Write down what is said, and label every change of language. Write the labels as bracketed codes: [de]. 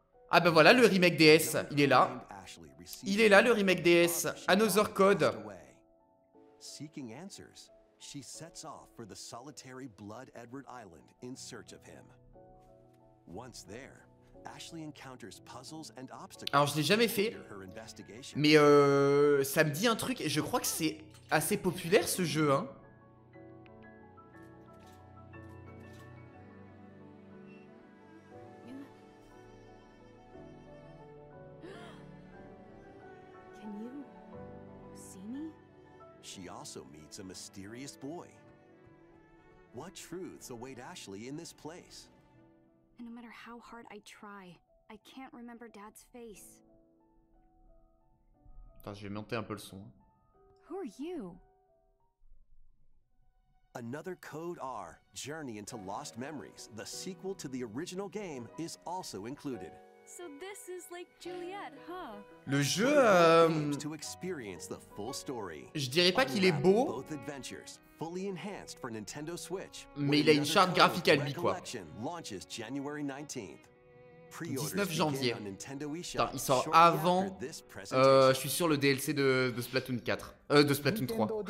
[fr] Ah bah voilà, le remake DS, il est là. Il est là, le remake DS. Another Code. [en] Seeking answers, she sets off for the solitary Blood Edward Island in search of him. Once there, Ashley encounters puzzles and obstacles. [fr] Alors je l'ai jamais fait, mais ça me dit un truc et je crois que c'est assez populaire ce jeu, hein. [en] Can you see me? She also meets a mysterious boy. What truths await Ashley in this place? And no matter how hard I try, I can't remember Dad's face. [fr] Attends, je vais monter un peu le son. [en] Who are you? Another Code R, Journey into Lost Memories, the sequel to the original game, is also included. So this is like Juliet, huh? [fr] Le jeu, [en] To experience the full story. [fr] je dirais pas qu'il est beau, [en] Both adventures, fully enhanced for Nintendo Switch. [fr] mais il a une charte graphique à lui, quoi. [en] Launches January 19th. [fr] 19 janvier. Putain, il sort avant, je suis sur le DLC de Splatoon 4. De Splatoon 3.